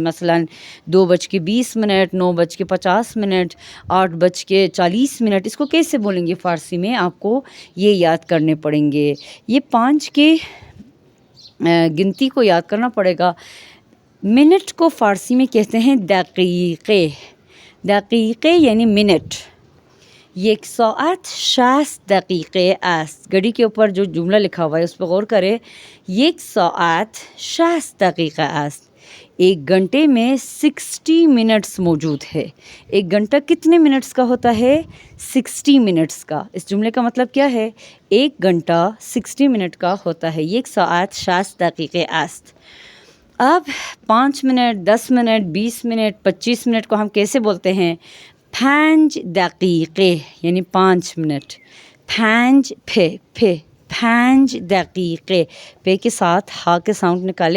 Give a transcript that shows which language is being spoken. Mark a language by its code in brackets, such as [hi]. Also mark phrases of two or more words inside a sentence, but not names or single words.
[ur] مثلا 2:20 منٹ، 9:50 منٹ، 8:40 منٹ. اس کو کیسے بولیں گے فارسی میں؟ آپ کو یہ یاد کرنے پڑیں گے. یہ 5 کے گنتی کو یاد کرنا پڑے گا. منٹ کو فارسی میں کہتے ہیں دقیقے. دقیقے یعنی منٹ. [fa] 1 ساعت 60 دقیقه است. [ur] گھڑی کے اوپر جو جملہ لکھا ہوا ہے اس پہ غور کرے. [fa] 1 ساعت 60 دقیقه است. [ur] ایک گھنٹے میں 60 منٹس موجود ہے. ایک گھنٹہ کتنے منٹس کا ہوتا ہے؟ 60 منٹس کا. اس جملے کا مطلب کیا ہے؟ ایک گھنٹہ 60 منٹ کا ہوتا ہے. [fa] 1 ساعت 60 دقیقه است. [ur] اب 5 منٹ، 10 منٹ، 20 منٹ، 25 منٹ کو ہم کیسے بولتے ہیں؟ 5 دقیقے یعنی 5 منٹ. [fa] 5 5 دقیقے. [ur] پے کے ساتھ ہا کے ساؤنڈ نکالے.